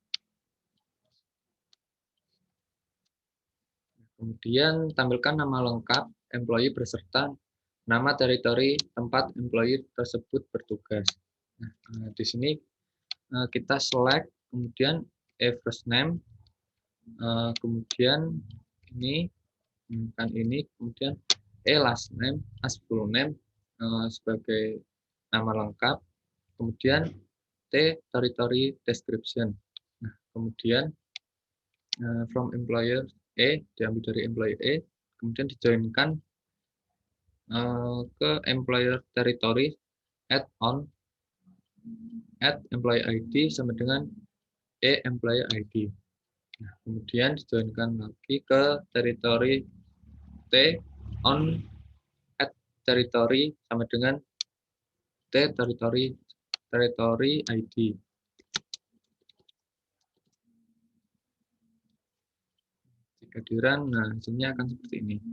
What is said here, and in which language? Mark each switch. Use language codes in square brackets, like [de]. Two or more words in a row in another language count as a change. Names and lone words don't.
[id] Kemudian tampilkan nama lengkap employee beserta nama teritori tempat employee tersebut bertugas. Nah, di sini kita select, kemudian [en] first name, [id] kemudian ini kemudian [en] last name, as full name [id] sebagai nama lengkap, kemudian [en] T territory description. [id] Nah, kemudian [en] from employer E [id] diambil dari employee E, kemudian dijoinkan ke [en] employer territory add employee ID [id] sama dengan [en] E employee ID. [id] Nah, kemudian dijoinkan lagi ke [en] territory T on add territory [id] sama dengan [en] T territory ID. [id] Jika di-run, nah hasilnya akan seperti ini.